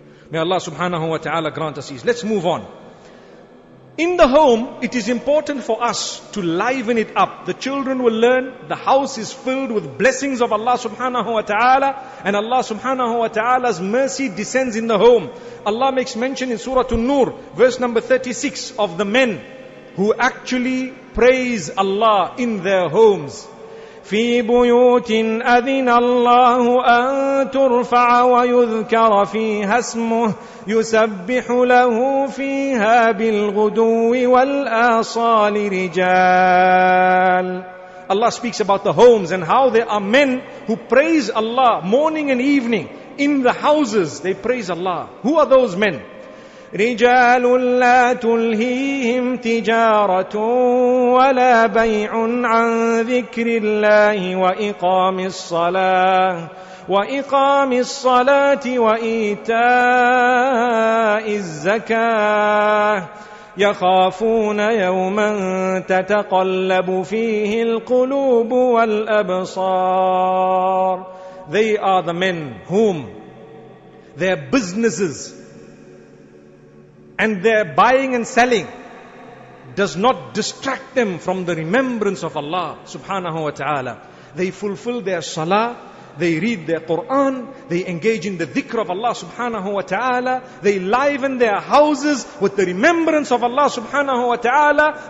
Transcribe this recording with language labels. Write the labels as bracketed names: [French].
[English] May Allah subhanahu wa ta'ala grant us ease. Let's move on. In the home, it is important for us to liven it up. The children will learn, the house is filled with blessings of Allah subhanahu wa ta'ala, and Allah subhanahu wa ta'ala's mercy descends in the home. Allah makes mention in Surah An-Nur, verse number 36, of the men who actually praise Allah in their homes. [Arabic] في بيوت أذن الله أن ترفع ويذكر فيها اسمه يسبح له فيها بالغدو والآصال رجال. [English] Allah speaks about the homes and how there are men who praise Allah morning and evening. In the houses they praise Allah. Who are those men? [Arabic] رجال لا تلهيهم تجارة ولا بيع عن ذكر الله وإقام الصلاة وإيتاء الزكاة يخافون يوما تتقلب فيه القلوب والأبصار. [English] They are the men whom their businesses and their buying and selling does not distract them from the remembrance of Allah subhanahu wa ta'ala. They fulfill their salah, they read their Quran, they engage in the dhikr of Allah subhanahu wa ta'ala, they liven their houses with the remembrance of Allah subhanahu wa ta'ala.